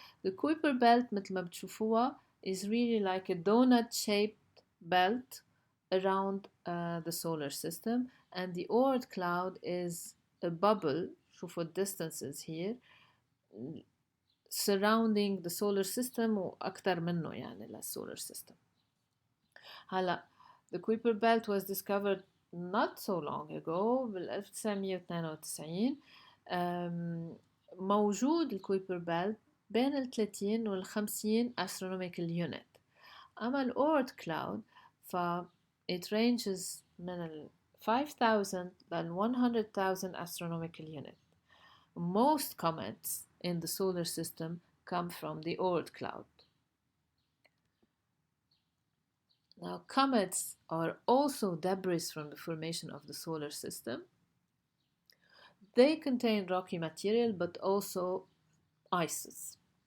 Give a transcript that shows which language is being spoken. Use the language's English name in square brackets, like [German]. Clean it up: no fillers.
[English] The Kuiper belt [Arabic] مثل ما بتشوفوها [English] is really like a donut shaped belt around the solar system and the Oort cloud is a bubble [Arabic] شوفوا [English] distances here surrounding the solar system [Arabic] وأكتر منه يعني [English] للsolar system. [Arabic] هلا [English] the Kuiper belt was discovered not so long ago [Arabic] بال 1992 موجود الكويبر بيلت بين ال 30 وال 50 [English] astronomical unit. [Arabic] أما الأورت كلاود ف [English] it ranges [Arabic] من ال 5000 لل 100,000 [English] astronomical unit. Most comets in the solar system come from the Oort cloud. Now, comets are also debris from the formation of the solar system. They contain rocky material but also ices.